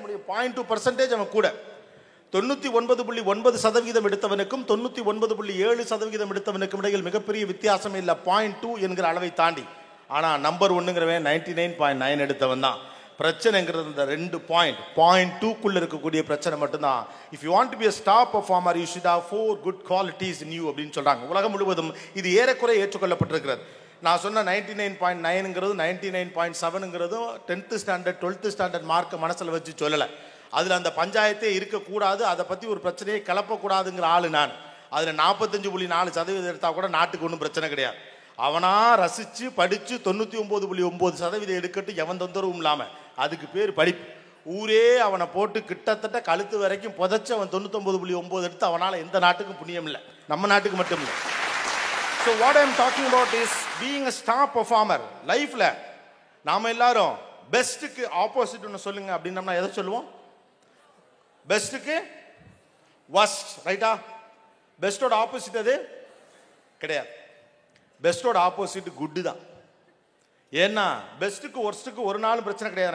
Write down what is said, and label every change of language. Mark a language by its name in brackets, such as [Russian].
[Tamil] 0.2% அவன் கூட. 99.9% எடுத்தவனுக்கும் 99.7% எடுத்தவனுக்கும் இடையில் மிகப்பெரிய வித்தியாசம் இல்லை, 0.2 என்கிற அளவை தாண்டி. ஆனா நம்பர் 1ங்கிறவன் 99.9 எடுத்தவன் தான். பிரச்சனைங்கிறது இந்த 2 பாயிண்ட் 0.2க்குள்ள இருக்கக்கூடிய பிரச்சனை மட்டும்தான். [English] if you want to be a star performer you should have 4 good qualities in you [Tamil] அப்படின்னு சொல்றாங்க. உலகம் முழுவதும் இது ஏறக்குறைய ஏற்றுக்கொள்ளப்பட்டிருக்கிறது. நான் சொன்ன 99.9ங்கிறது 99.7ங்கிறதும் 10th standard 12th standard mark மனசுல வச்சு சொல்லலை. அதுல அந்த பஞ்சாயத்தே இருக்கக்கூடாது, அதை பத்தி ஒரு பிரச்சனையை கிளப்பக்கூடாதுங்கிற ஆளு நான். அதுல 45.4% எடுத்தா கூட நாட்டுக்கு ஒன்றும் பிரச்சனை கிடையாது. அவனா ரசிச்சு படிச்சு 99.9% எடுக்கட்டு எவன் தொந்தரவும் இல்லாம, அதுக்கு பேர் படிப்பு. ஊரே அவனை போட்டு கிட்டத்தட்ட கழுத்து வரைக்கும் புதைச்சு அவன் 99.9 எடுத்து அவனால எந்த நாட்டுக்கும் புண்ணியம் இல்லை, நம்ம நாட்டுக்கு மட்டும் இல்லை. [English] So what I am talking about is being a star performer. [Tamil] லைஃப்ல நாம எல்லாரும் பெஸ்ட்டுக்கு ஆப்போசிட் ஒன்று சொல்லுங்க அப்படின்னா எதை சொல்லுவோம்? பெஸ்ட்டுக்கு வர்ஸ்ட், ரைட்டா? பெஸ்டோட ஆப்போசிட் அது கிடையாது. பெஸ்டோட ஆப்போசிட் குட் தான். ஏன்னா பெஸ்ட்டுக்கு ஒர்ஸ்ட்டுக்கு ஒரு நாளும் பிரச்சனை கிடையாது.